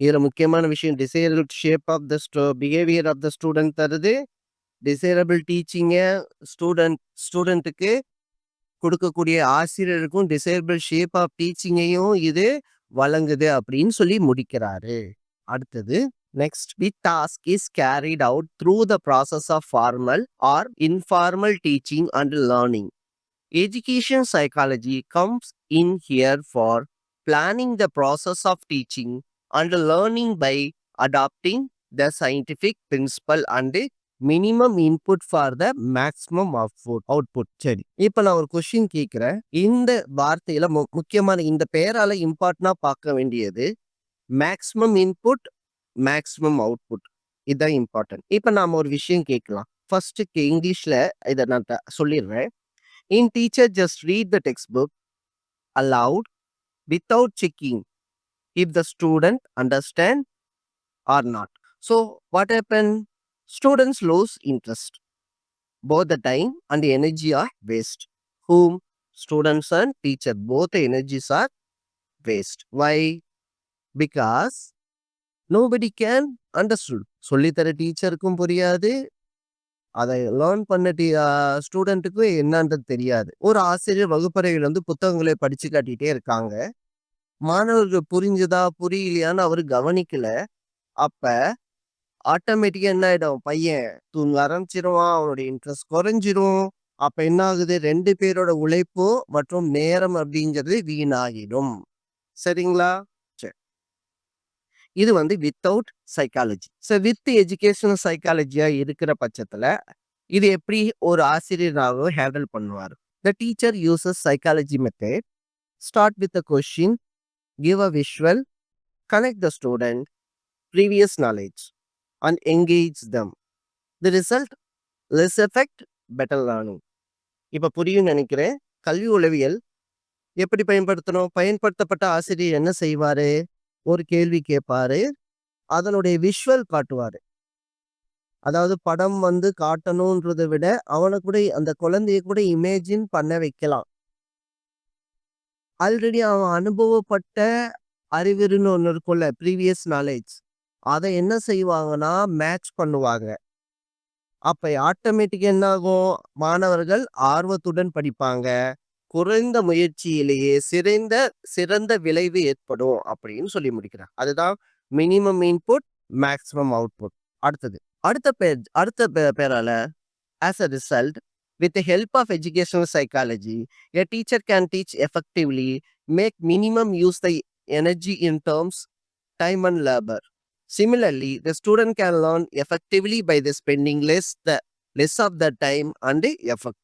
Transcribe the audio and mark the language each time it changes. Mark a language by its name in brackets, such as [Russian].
[Tamil] இதுல முக்கியமான விஷயம், [English] desirable shape of the behaviour of the student [Tamil] தருது. டிசைரபிள் டீச்சிங்க ஸ்டூடெண்ட்டுக்கு கொடுக்கக்கூடிய ஆசிரியருக்கும் டிசைரபிள் ஷேப் ஆஃப் டீச்சிங்கையும் இது வழங்குது அப்படின்னு சொல்லி முடிக்கிறாரு. அடுத்தது, [English] next, the task is carried out through the process of formal or informal teaching and learning. Education psychology comes in here for planning the process of teaching and learning by adopting the scientific principle and minimum input for the maximum output. [Tamil] சரி, இப்ப நான் ஒரு question கேட்கிறேன். இந்த வார்த்தையில முக்கியமான இந்த பெயரால இம்பார்ட்டன்டா பார்க்க வேண்டியது [English] Maximum input, maximum output. [Tamil] இதுதான் இம்பார்ட்டன்ட். இப்ப நாம ஒரு விஷயம் கேட்கலாம். ஃபர்ஸ்ட் இங்கிலீஷ்ல இதை நான் சொல்லிடுறேன். [English] In teacher just read the textbook aloud without checking if the student understand or not. So what happen? Students lose interest. Both the time and the energy are waste. Whom? Students and teacher, both the energies are waste. Why? Because nobody can understood. [Tamil] சொல்லித்தர டீச்சருக்கும் புரியாது, அதை learn பண்ண ஸ்டூடெண்ட்டுக்கும் என்னன்றது தெரியாது. ஒரு ஆசிரியர் வகுப்பறையில் வந்து புத்தகங்களை படிச்சு காட்டிட்டே இருக்காங்க. மாணவர்கள் புரிஞ்சுதா புரியலையான்னு அவரு கவனிக்கல. அப்ப ஆட்டோமேட்டிக்கா என்ன ஆயிடும்? பையன் தூங்க ஆரம்பிச்சிருவான், அவனுடைய இன்ட்ரெஸ்ட் குறைஞ்சிரும். அப்ப என்ன ஆகுது? 2 பேரோட உழைப்பு மற்றும் நேரம் அப்படிங்கிறது வீணாகிடும். சரிங்களா? சரி, இது வந்து without psychology. So with educational சைக்காலஜியா இருக்கிற பட்சத்துல இது எப்படி ஒரு ஆசிரியராக ஹேண்டில் பண்ணுவார்? [English] The teacher uses psychology method. Start with a question, give a visual, connect the student previous knowledge and engage them. The result, less effect, better learning. [Tamil] இப்ப புரியும் நினைக்கிறேன். கல்வி உளவியல் எப்படி பயன்படுத்தணும்? பயன்படுத்தப்பட்ட ஆசிரியர் என்ன செய்வாரு? ஒரு கேள்வி கேட்பாரு. அதனுடைய விஷுவல் காட்டுவாரு. அதாவது படம் வந்து காட்டணுன்றத விட, அவன கூட அந்த குழந்தைய கூட இமேஜின் பண்ண வைக்கலாம். ஆல்ரெடி அவன் அனுபவப்பட்ட அறிவுன்னு ஒண்ணு இருக்கும்ல, ப்ரீவியஸ் நாலேட்ஜ். அத என்ன செய்வாங்கன்னா, மேட்ச் பண்ணுவாங்க. அப்ப ஆட்டோமேட்டிக்கா என்ன ஆகும்? மாணவர்கள் ஆர்வத்துடன் படிப்பாங்க. குறைந்த முயற்சியிலேயே சிறந்த விளைவு ஏற்படும் அப்படின்னு சொல்லி முடிக்கிறார். அதுதான் [English] Minimum input, maximum output. [Tamil] அடுத்தது. அடுத்த பேரால [English] as a result, with the help of educational psychology, a teacher can teach effectively, make minimum use the energy in terms, time and labor. Similarly, the student can learn effectively by the spending less of the time and effort.